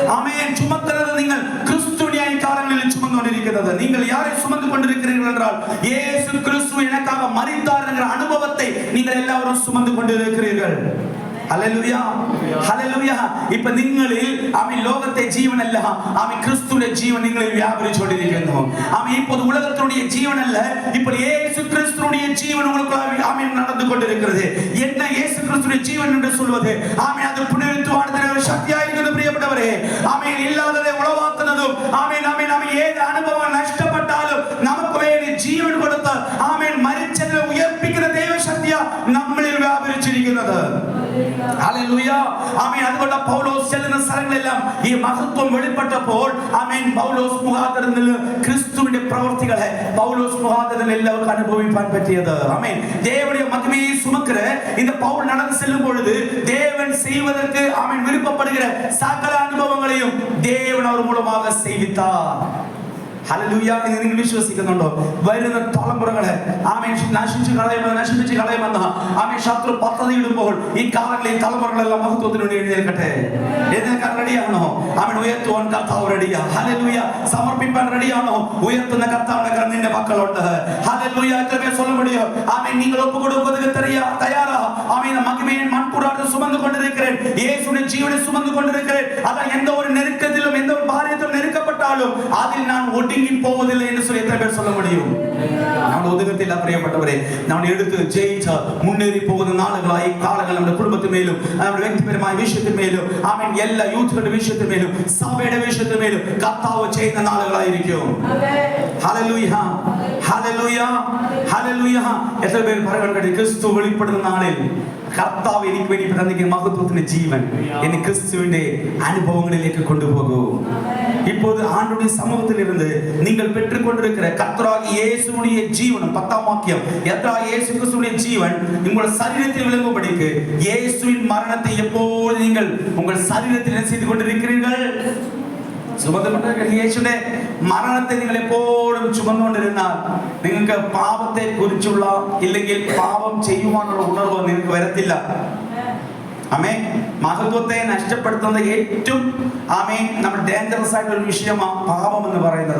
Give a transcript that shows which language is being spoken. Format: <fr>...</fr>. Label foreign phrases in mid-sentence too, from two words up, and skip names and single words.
<ml>ആമേൻ ചുമക്കുന്നത് നിങ്ങൾ ക്രിസ്തുവിനെ കാലങ്ങളിൽ ചുമന്നുകൊണ്ടിരിക്കുന്നത്.</ml> <ta>നിങ്ങൾ யாரை சுமந்து கொண்டிருக்கிறீர்கள் என்றால் இயேசு கிறிஸ்து எனக்காக மரித்தார் என்கிற அனுபவத்தை நீங்கள் எல்லாரும் சுமந்து கொண்டிருக்கிறீர்கள்.</ta> <ml>ഹല്ലേലൂയ ഹല്ലേലൂയ. ഇപ്പോ നിങ്ങളിൽ ആമേൻ ലോകത്തെ ജീവനല്ല, ആമേൻ ക്രിസ്തുവിന്റെ ജീവൻ നിങ്ങളിൽ വ്യാപരിച്ചുകൊണ്ടിരിക്കുന്നു.</ml> <ta>ആമേൻ இப்போது உலகத்தினுடைய ஜீவன் அல்ல, இப்போ இயேசு கிறிஸ்துவினுடைய ஜீவன் உங்களுக்குள்ள ஆமேன் நடந்து கொண்டிருக்கிறது. என்ன இயேசு கிறிஸ்துவினுடைய ஜீவன் என்று சொல்வது? ஆமேன் அது புனிதத்துவமான சக்தியாக இருக்கிறது பிரியപ്പെട്ടവரே.</ta> <ml>ആമേൻ ഇല്ലാതെ ഉളവാക്കുന്നതും ആമേൻ ആമേൻ ആമേൻ ഏത് അനുഭവം നഷ്ടപ്പെട്ടാലും നമുക്ക് വേണ്ടി ജീവൻ കൊടുത്ത് ആമേൻ മരിച്ചവരെ ഉയർപ്പിക്കുന്ന ദൈവശക്തിയാ നമ്മളിൽ വ്യാപരിച്ചിരിക്കുന്നത്. ഹല്ലേലൂയ ആമേൻ. അതുകൊണ്ട് പൗലോസ് ചെല്ലുന്ന സ്ഥലങ്ങളെല്ലാം ഈ മഹത്വം വെളിപ്പെട്ടപ്പോൾ ആമേൻ പൗലോസ് മുഖാന്തരത്തിൽ ക്രിസ്തുവിന്റെ പ്രവൃത്തികളെ പൗലോസ് മുഖാന്തരത്തിൽ എല്ലാവർക്കും അനുഭവിക്കാൻ പറ്റിയത്. ആമേൻ.</ml> <ta>தேவனுடைய மகிமையை சுமக்கிற இந்த பவுல் நடந்து செல்லும் பொழுது தேவன் செய்வதற்கு ஆமேன் விருப்பப்படுகிற சகல அனுபவங்களையும் தேவன் அவர் மூலமாக செய்வித்தார்.</ta> <ml>ഹല്ലേലൂയ. നിങ്ങൾ വിശ്വസിക്കുന്നുണ്ടോ? വരുന്ന തലമുറകളെ ആമേൻ നശിപ്പിച്ച് കളയുമെന്ന് ആമേൻ ശത്രു പദ്ധതി ഇടുമ്പോൾ ഈ കാലങ്ങളിൽ തലമുറകളെല്ലാം മഹത്വത്തിന് വേണ്ടി എഴുന്നേൽക്കട്ടെ. എഴുന്നേൽക്കാൻ റെഡിയാണോ? ആമേൻ ഉയർത്തുവാൻ കർത്താവ് റെഡിയാ. ഹല്ലേലൂയ. സമർപ്പിക്കാൻ റെഡിയാണോ? ഉയർത്തുന്ന കർത്താവിന്റെ കരം നിന്റെ മക്കളുണ്ട്. ഹല്ലേലൂയ. എത്രപേർ</ml> <ta>சொல்ல முடியும்?</ta> <ml>ആമേൻ നിങ്ങൾ ഒപ്പുകൊടുക്കുന്നതിന് തയ്യാറാ?</ml> <ta>ആമേൻ മகிமையின் மண்குடாரத்தை சுமந்து கொண்டிருக்கிறேன், இயேசுவின் ஜீவனை சுமந்து கொண்டிருக்கிறேன். அதான் எந்த ஒரு நெருக்கத்திலும் எந்த ஒரு பாரியத்திலும் நெருக்கப்பட்டாலும் அதில் நான் ஒடுங்கி போவதில்லை என்று சொல்லி எத்தனை பேர் சொல்ல முடியும்?</ta> <ml>നമ്മൾ ഒതുങ്ങത്തില്ല പ്രിയപ്പെട്ടവരെ. നമ്മൾ എടുത്ത് ജയിച്ച മുന്നേറി പോകുന്ന നാളുകളായി കാലങ്ങൾ നമ്മുടെ കുടുംബത്തിന്മേലും നമ്മുടെ വ്യക്തിപരമായ വിഷയത്തിന്മേലും ആമേൻ എല്ലാ യൂത്തുകളുടെ വിഷയത്തിന്മേലും സഭയുടെ വിഷയത്തിന്മേലും കർത്താവ് ചെയ്യുന്ന നാളുകളായിരിക്കും. ഹല്ലേലൂയ ഹല്ലേലൂയ ഹല്ലേലൂയ. എത്ര പേർ പറയുന്നുണ്ട് ക്രിസ്തു വെളിപ്പെടുന്ന നാളിൽ കർത്താവ് എനിക്ക് വേണ്ടി തന്നിരിക്കുന്ന മഹത്വത്തിന്റെ ജീവൻ എന്നെ ക്രിസ്തുവിന്റെ അനുഭവങ്ങളിലേക്ക് കൊണ്ടുപോകൂ.</ml> <ta>இப்போது ஆண்டுடைய சமூகத்தில் இருந்து நீங்கள் பெற்றுக்கொண்டிருக்கிற கர்த்தராகிய இயேசுவுடைய ஜீவன் 10ஆம் வாக்கியம் கர்த்தராகிய இயேசு கிறிஸ்துவின் ஜீவன் உங்கள் சரீரத்தில் விளங்கும்படிக்கு இயேசுவின் மரணத்தை எப்போது நீங்கள் உங்கள் சரீரத்தில் என்ன செய்து கொண்டிருக்கிறீர்கள்?</ta> <ml>യേശുവിന്റെ മരണത്തെ നിങ്ങൾ എപ്പോഴും ചുമന്നുകൊണ്ടിരുന്നാൽ നിങ്ങൾക്ക് പാപത്തെ കുറിച്ചുള്ള ഇല്ലെങ്കിൽ പാപം ചെയ്യുവാനുള്ള ഉണർവ് നിങ്ങൾക്ക് വരത്തില്ല. ആമേൻ. മഹത്വത്തെ നഷ്ടപ്പെടുത്തുന്ന ഏറ്റവും ആമേൻ നമ്മുടെ ഡേഞ്ചറസ് ആയിട്ടുള്ള ഒരു വിഷയമാണ് പാപം എന്ന് പറയുന്നത്.</ml>